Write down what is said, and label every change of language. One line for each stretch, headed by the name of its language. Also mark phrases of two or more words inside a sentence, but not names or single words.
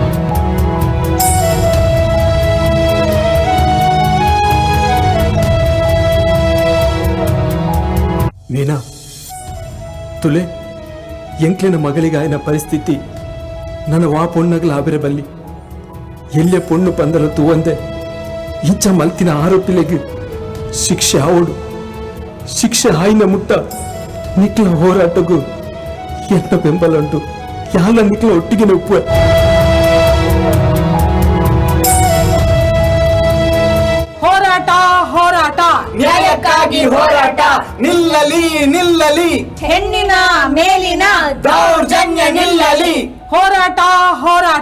Tulu: ಮೀನಾ ತುಲೆ ಎಂಕ್ಲೆನ ಮಗಳಿಗೆ ಆಯ್ನ ಪರಿಸ್ಥಿತಿ ನನ್ನ ವಾ ಪೊಣ್ಣಗಲ ಆಬಿರ ಬಲ್ಲಿ ಎಲ್ಲೆ ಪೊಣ್ಣು ಪಂದರ ತೂವಂದೆ ಇಂಚ ಮಲ್ತಿನ ಆರೋಪಿಲೆಗೆ ಶಿಕ್ಷೆ ಆವಡು ಶಿಕ್ಷೆ ಆಯ್ನ ಮುಟ್ಟ ನಿಕ್ಲ ಹೋರಾಟಗೂ ಎನ್ನ ಬೆಂಬಲ ಉಂಟು. ಯಾಲ ನಿಕ್ಲ ಒಟ್ಟಿಗೆ ಒಪ್ಪುವೆ.
Kannada: ಹೋರಾಟ ಹೋರಾಟ ನ್ಯಾಯಕ್ಕಾಗಿ ಹೋರಾಟ ನಿಲ್ಲಲಿ ನಿಲ್ಲಲಿ ಹೆಣ್ಣಿನ ಮೇಲಿನ ದೌರ್ಜನ್ಯ ನಿಲ್ಲಲಿ. ಹೋರಾಟ ಹೋರಾಟ